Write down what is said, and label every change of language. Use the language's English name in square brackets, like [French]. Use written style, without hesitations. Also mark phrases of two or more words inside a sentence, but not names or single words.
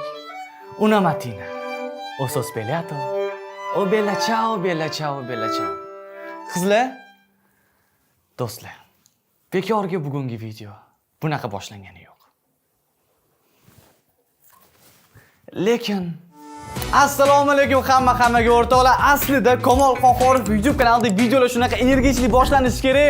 [Italian] Una mattina. O sono svegliato. O bella ciao, bella ciao, bella ciao. [Uzbek] Qizlar, do'stlar. Bekorga bugungi video bunaqa boshlangani yo'q. Lekin assalomu alaykum hammaga o'rtoqlar. Aslida Kamol Qohorov YouTube kanalida videolar shunaqa energichli boshlanishi kerak.